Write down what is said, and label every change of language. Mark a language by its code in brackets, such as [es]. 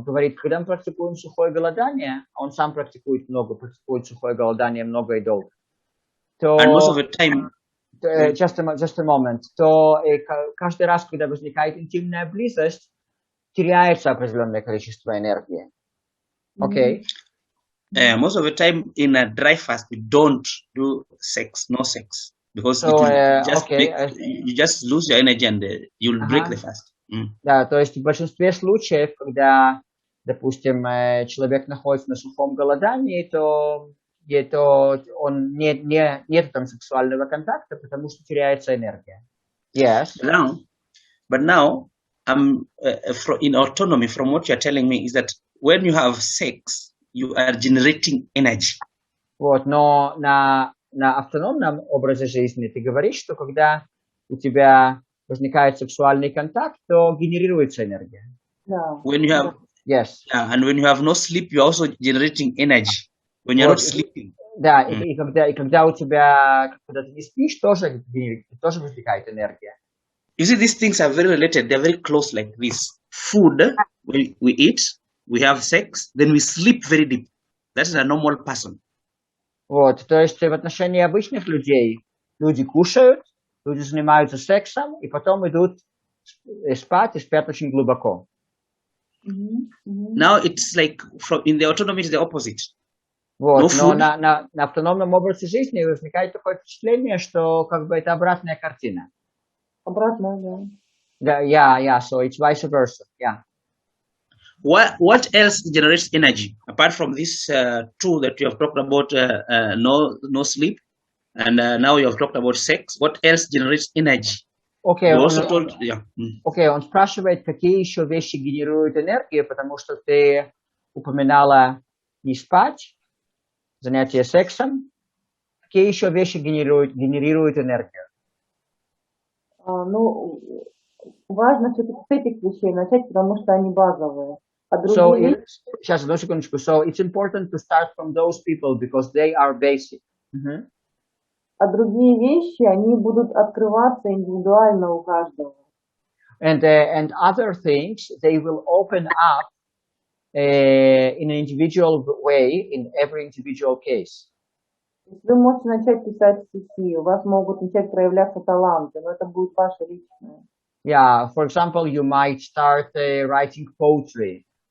[ru] Он говорит, когда мы практикуем сухое голодание, он сам практикует сухое голодание много и долго, то... [en] And most of the time... Just a moment. [ru] То каждый раз, когда возникает интимная близость, теряется определенное количество энергии. [en] Okay? Most of the time in a dry fast, we don't do no sex. Because you just lose your energy and you'll break the fast. [ru] Да, то есть в большинстве случаев, когда, допустим, человек находится на сухом голодании, то он нет там сексуального контакта, потому что теряется энергия. [en] Yes. But now, in autonomy, from what you're telling me, is that when you have sex, you are generating energy. [ru] Вот, но на автономном образе жизни ты говоришь, что когда у тебя возникает сексуальный контакт, то генерируется энергия. [en] Yeah. When you have, yes. And when you have no sleep, you're also generating energy. When you're not sleeping. [ru] Да, и когда ты не спишь, тоже возникает энергия. [en] You see, these things are very related. They're very close like this. Food, we eat, we have sex, then we sleep very deep. That is a normal person. [ru] Вот, то есть в отношении обычных людей люди кушают, люди занимаются сексом, и потом идут спать и спят очень глубоко. [en] Now it's like in the autonomy it's the opposite. [ru] Вот, но на автономном образе жизни возникает такое впечатление, что как бы это обратная картина. Обратная, да. [en] Yeah, so it's vice versa, yeah. What else generates energy apart from this tool that you have talked about? No sleep, and now you have talked about sex. What else generates energy? Okay, [ru] он спрашивает, какие еще вещи генерируют энергию, потому что ты упоминала не спать, занятие сексом. Какие еще вещи генерируют энергию? Ну, важно все-таки с этих вещей начать, потому что они базовые. Сейчас, одну секундочку. [en] So it's important to start from those people because they are basic. [ru] А другие вещи, они будут открываться индивидуально у каждого. [en] And other things, they will open up in an individual way in every individual case. [ru] Вы можете начать писать стихи, у вас могут начать проявляться таланты, но это будет ваше личное. [en] Yeah, for example, you might start writing poetry.